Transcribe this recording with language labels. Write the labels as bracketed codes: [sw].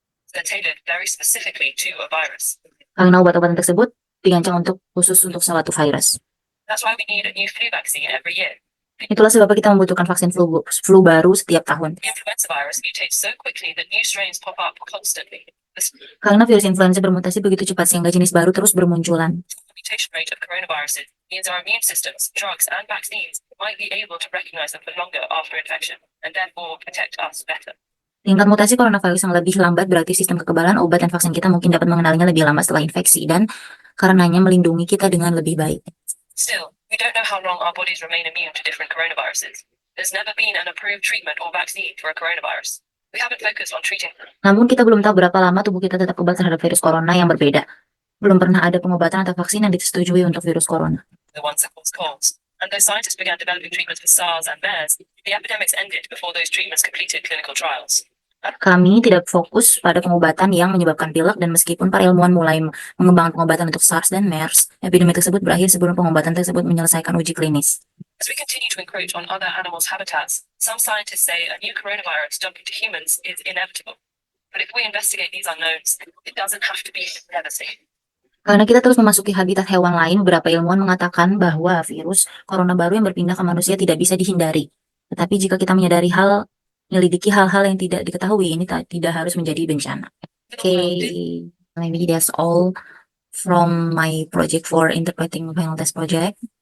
[en] They're tailored very specifically to a virus. [id] Karena obat-obatan tersebut dirancang khusus untuk suatu virus. [en] That's why we need a new flu vaccine every year. [id] Itulah sebabnya kita membutuhkan vaksin flu baru setiap tahun. [en] The influenza virus mutates so quickly that new strains pop up constantly. [id] Karena virus influenza bermutasi begitu cepat sehingga jenis baru terus bermunculan. [en] The mutation rate of coronaviruses means our immune systems, drugs, and vaccines might be able to recognize them for longer after infection, and therefore protect us better. [id] Tingkat mutasi coronavirus yang lebih lambat berarti sistem kekebalan, obat, dan vaksin kita mungkin dapat mengenalinya lebih lama setelah infeksi dan karenanya melindungi kita dengan lebih baik. [en] Still, we don't know how long our bodies remain immune to different coronaviruses. There's never been an approved treatment or vaccine for a coronavirus. We haven't focused on treating them. [id] Namun kita belum tahu berapa lama tubuh kita tetap kebal terhadap virus corona yang berbeda. Belum pernah ada pengobatan atau vaksin yang disetujui untuk virus corona. [en] The ones that cause colds. And though scientists began developing treatments for SARS and MERS, the epidemics ended before those treatments completed clinical trials. [id] Kami tidak fokus pada pengobatan yang menyebabkan pilek dan meskipun para ilmuwan mulai mengembangkan pengobatan untuk SARS dan MERS, epidemi tersebut berakhir sebelum pengobatan tersebut menyelesaikan uji klinis. [en] As we continue to encroach on other animals' habitats, some scientists say a new coronavirus jumping to humans is inevitable. But if we investigate these unknowns, it doesn't have to be devastating. [id] Karena kita terus memasuki habitat hewan lain, beberapa ilmuwan mengatakan bahwa virus corona baru yang berpindah ke manusia tidak bisa dihindari. Tetapi jika kita menyadari hal menyelidiki hal-hal yang tidak diketahui, ini tidak harus menjadi bencana. [en] Okay, maybe that's all from my project for interpreting final test project.